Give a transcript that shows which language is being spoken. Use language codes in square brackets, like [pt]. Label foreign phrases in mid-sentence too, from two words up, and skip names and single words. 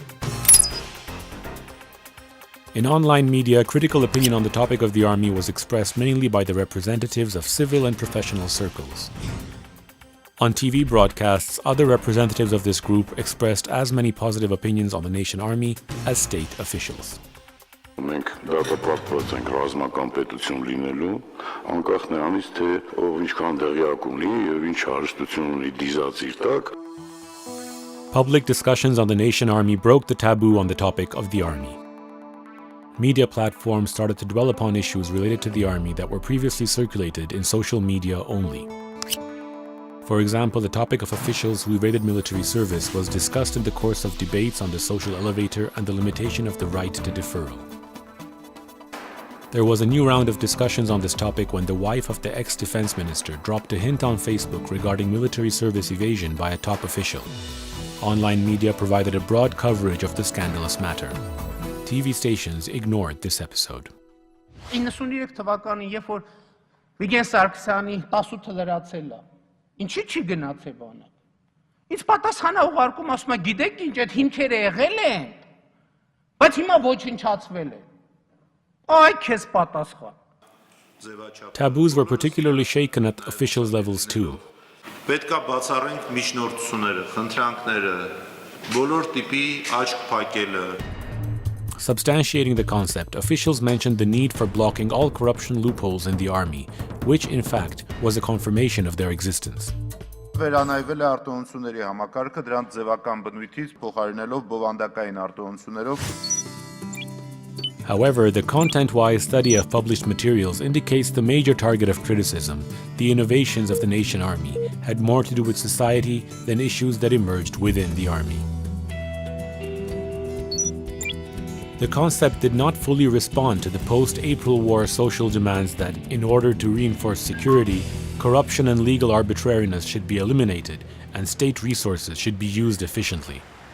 [en] In online media, critical opinion on the topic of the army was expressed mainly by the representatives of civil and professional circles. On TV broadcasts, other representatives of this group expressed as many positive opinions on the Nation Army as state officials. [hy] Մենք դատապարտված ենք ռազմական պետություն լինելու, անկախ նրանից, թե ով ինչքան դեղյակ ունի եւ ինչ հարստություն ունի դիզած իր տակ. [en] Public discussions on the Nation Army broke the taboo on the topic of the army. Media platforms started to dwell upon issues related to the army that were previously circulated in social media only. For example, the topic of officials who evaded military service was discussed in the course of debates on the social elevator and the limitation of the right to deferral. There was a new round of discussions on this topic when the wife of the ex-defense minister dropped a hint on Facebook regarding military service evasion by a top official. Online media provided a broad coverage of the scandalous matter. TV stations ignored this episode. [hy] 93 թվականին, երբ որ Վիգեն Սարգսյանի 18-ը լրացել է, ինչի՞ չի գնացել բանը։ Ինչ պատասխան է ուղարկում, ասում է, գիտեք ինչ, այդ հիմքերը եղել են, բայց հիմա ոչնչացվել է։ Այ քեզ պատասխան։ [en] Taboos were particularly shaken at officials levels too. [hy] Պետք է բացառենք միջնորդությունները, խնդրանքները, բոլոր տիպի աչք փակելը։ [en] Substantiating the concept, officials mentioned the need for blocking all corruption loopholes in the army, which in fact was a confirmation of their existence. [hy] Վերանայվել է արտոնությունների համակարգը դրանց ձևական բնույթից փոխարինելով բովանդակային արտոնություններով. [en] However, the content-wise study of published materials indicates the major target of criticism, the innovations of the Nation Army, had more to do with society than issues that emerged within the army. The concept did not fully respond to the post-April War social demands that, in order to reinforce security, corruption and legal arbitrariness should be eliminated and state resources should be used efficiently.